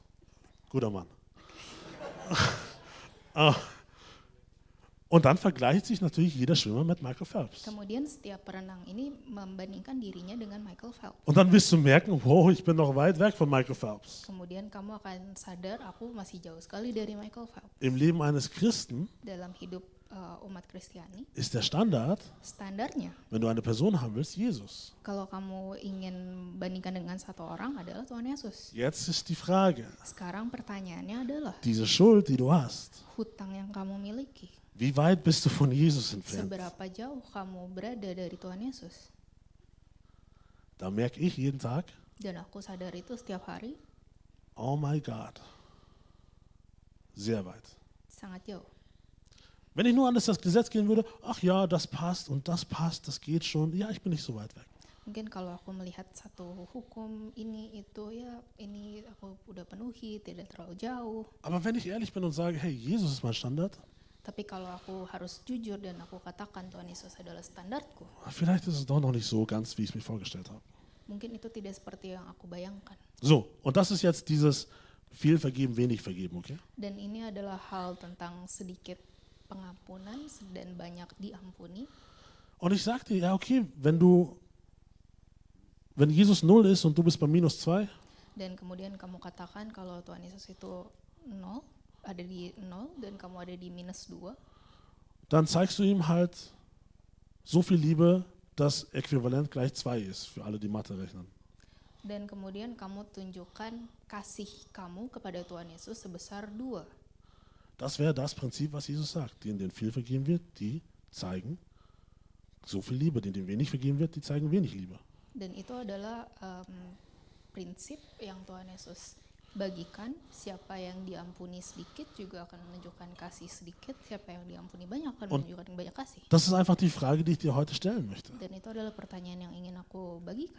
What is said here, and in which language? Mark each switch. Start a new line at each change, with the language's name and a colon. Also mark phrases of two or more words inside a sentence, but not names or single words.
German: Guter Mann. Und dann vergleicht sich natürlich jeder Schwimmer mit Michael Phelps.
Indonesian: Kemudian setiap perenang ini membandingkan dirinya dengan Michael Phelps.
German: Und dann wirst du merken, wow, ich bin noch weit weg von Michael Phelps.
Indonesian: Kemudian kamu akan sadar aku masih jauh sekali dari Michael Phelps.
German: Im Leben eines Christen
Indonesian: Dalam hidup umat Kristiani,
German: ist der Standard,
Indonesian: standarnya
German: wenn du eine Person haben willst, Jesus.
Indonesian: kalau kamu ingin bandingkan dengan satu orang adalah Tuhan Yesus.
German: Jetzt ist die Frage,
Indonesian: Sekarang pertanyaannya adalah
German: diese Schuld, die du hast,
Indonesian: hutang yang kamu miliki.
German: wie weit bist du von Jesus entfernt?
Indonesian: Seberapa jauh kamu berada dari Tuhan Yesus?
German: Da merke ich jeden Tag,
Indonesian: Dan aku sadar itu setiap hari,
English: oh my God,
German: sehr weit.
Indonesian: sangat jauh.
German: Wenn ich nur an das Gesetz gehen würde, ach ja, das passt und das passt, das geht schon, ja, ich bin nicht so weit weg.
Indonesian: Mungkin kalau aku melihat satu hukum ini itu ya ini aku udah penuhi, tidak terlalu jauh.
German: Aber wenn ich ehrlich bin und sage, hey, Jesus ist mein Standard,
Indonesian: Tapi kalau aku harus jujur dan aku katakan Tuhan Yesus adalah standarku,
German: vielleicht ist es doch noch nicht so ganz, wie ich es mir vorgestellt habe.
Indonesian: mungkin itu tidak seperti yang aku bayangkan.
German: So, und das ist jetzt dieses viel vergeben, wenig vergeben, okay?
Indonesian: Dan ini adalah hal tentang sedikit pengampunan dan banyak diampuni.
German: Und ich sagte, ja, okay, wenn Jesus 0 ist und du bist bei -2,
Indonesian: Dan kemudian kamu katakan kalau Tuhan Yesus itu 0, ada di 0 dan kamu ada di -2,
German: dann zeigst du ihm halt so viel Liebe, dass Äquivalent gleich 2 ist, für alle, die Mathe rechnen.
Indonesian: Dan kemudian kamu tunjukkan kasih kamu kepada Tuhan Yesus sebesar 2.
German: Das wäre das Prinzip, was Jesus sagt. Denen, denen viel vergeben wird, die zeigen so viel Liebe. Denen, denen wenig vergeben wird, die zeigen wenig Liebe.
Indonesian: Dan itu adalah prinsip yang Tuhan Yesus bagikan. Siapa yang diampuni sedikit juga akan menunjukkan kasih sedikit. Siapa yang diampuni banyak akan menunjukkan banyak kasih.
German: Das ist einfach die Frage, die ich dir heute stellen möchte.
Indonesian: Dan itu adalah pertanyaan yang ingin aku bagikan.